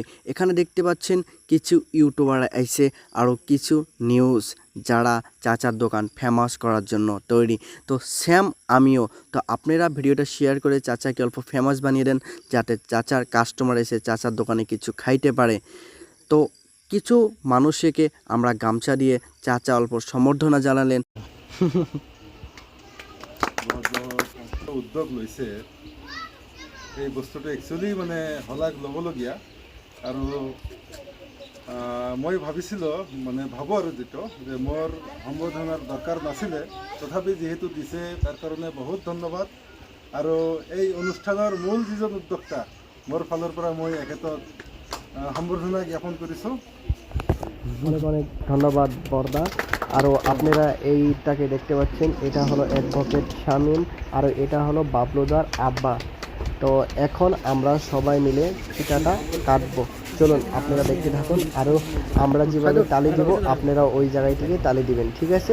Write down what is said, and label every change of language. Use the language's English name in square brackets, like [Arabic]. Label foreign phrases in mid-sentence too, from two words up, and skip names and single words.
[Bangla] এখানে দেখতে পাচ্ছেন কিছু ইউটিউবার আইছে, আরও কিছু নিউজ যারা চাচার দোকান ফেমাস করার জন্য তৈরি। তো স্যাম আমিও। তো আপনারা ভিডিওটা শেয়ার করে চাচাকে অল্প ফেমাস বানিয়ে দেন, যাতে চাচার কাস্টমার এসে চাচার দোকানে কিছু খাইতে পারে। তো কিছু মানুষকে আমরা গামছা দিয়ে চাচা অল্প সম্বর্ধনা জানালেন। [Assamese] উদ্যোগ লৈছে এই বস্তুটো একচুৱেলি মানে শলাগ ল'বলগীয়া। আৰু মই ভাবিছিলোঁ মানে ভাবোঁ আৰু যিটো যে মোৰ সম্বোধনাৰ দৰকাৰ নাছিলে, তথাপি যিহেতু দিছে তাৰ কাৰণে বহুত ধন্যবাদ। আৰু এই অনুষ্ঠানৰ মূল যিজন উদ্যোক্তা, মোৰ ফালৰ পৰা মই এখেতক সম্বৰ্ধনা জ্ঞাপন কৰিছোঁ। [Bangla] অনেক অনেক ধন্যবাদ বর্দা। আরও আপনারা এইটাকে দেখতে পাচ্ছেন, এটা হলো অ্যাডভোকেট শামীম, আর এটা হলো বাবলুদার আব্বা। তো এখন আমরা সবাই মিলে পিঠাটা কাটবো। চলুন আপনারা দেখতে থাকুন। আরও আমরা যেভাবে তালি দিব আপনারা ওই জায়গায় থেকে তালি দিবেন, ঠিক আছে?